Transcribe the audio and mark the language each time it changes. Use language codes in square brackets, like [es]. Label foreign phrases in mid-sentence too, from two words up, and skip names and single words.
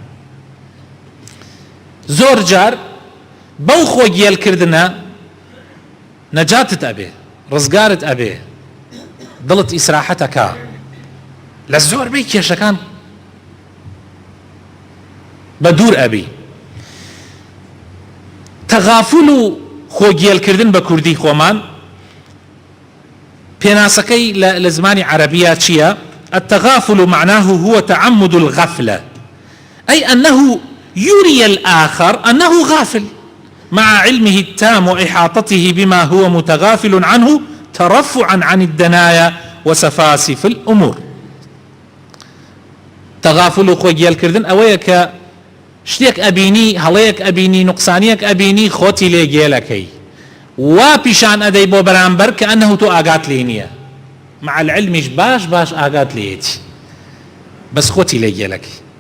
[ckb] زۆر جار بەو خۆ گێلکردنە نەجاتت ئەبێ، ڕزگارت ئەبێ، دڵت ئیسراحەتەکە لە زۆربەی کێشەکان بە دوور ئەبی. تەغافل و خۆگێلکردن بە کوردی خۆمان پێناسەکەی لە زمانی عەرەبیە چییە؟ [ar] التغافل معناه هو تعمد الغفلة أي أنه يري الآخر أنه غافل مع علمه التام وإحاطته بما هو متغافل عنه ترفعا عن الدنايا وسفاسف الأمور. [ckb] تغافل خۆی گێلکردن ئەوەیە کە شتێک ئەبینی، هەڵەیەک ئەبینی، نوقسانیەک ئەبینی، خۆتی لێ گێلەکەی وا پیشان ئەدەی بۆ بەرامبەر کە ئەنەهو تۆ ئاگات لێ نییە، [ar] مع العلمیش [ckb] باش باش ئاگات لێیەتی، بەس خۆتی لێ گێلەکەی.